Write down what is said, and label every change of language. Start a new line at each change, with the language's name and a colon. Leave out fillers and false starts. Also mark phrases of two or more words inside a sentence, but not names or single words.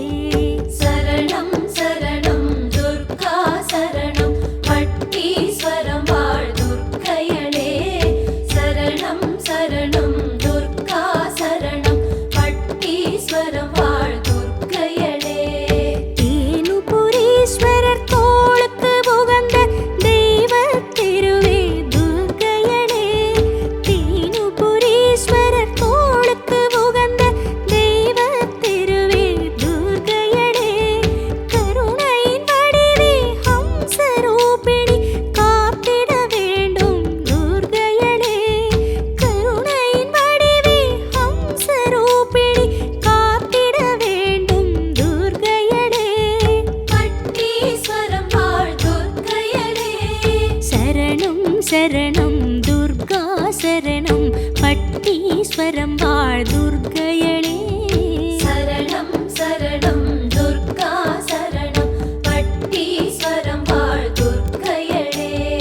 Sanskrit: शरणं शरणं दुर्गा शरणं
Tamil: பட்டீஸ்வரம் வாழ் துர்க்கையளே
Sanskrit: शरणं शरणं दुर्गा शरणं
Tamil: பட்டீஸ்வரம் வாழ் துர்க்கையளே தேனுபுரீஸ்வரர் தோளுக்கு உகந்த தெய்வத் திருவே துர்க்கையளே தேனுபுரீஸ்வரர் தோளுக்கு உகந்த தெய்வத் திருவே துர்க்கையளே கருணையின் வடிவே ஹம்சரூபிணி காத்திட வேண்டும் துர்க்கையளே கருணையின் வடிவே ஹம்சரூபிணி காத்திட வேண்டும் துர்க்கையளே பட்டீஸ்வரம் வாழ் துர்க்கையளே
Sanskrit: शरणं शरणं दुर्गा शरणं
Tamil: பட்டீஸ்வரம் வாழ் துர்க்கையளே
Sanskrit: शरणं शरणं दुर्गा शरणं
Tamil: பட்டீஸ்வரம் வாழ் துர்க்கையளே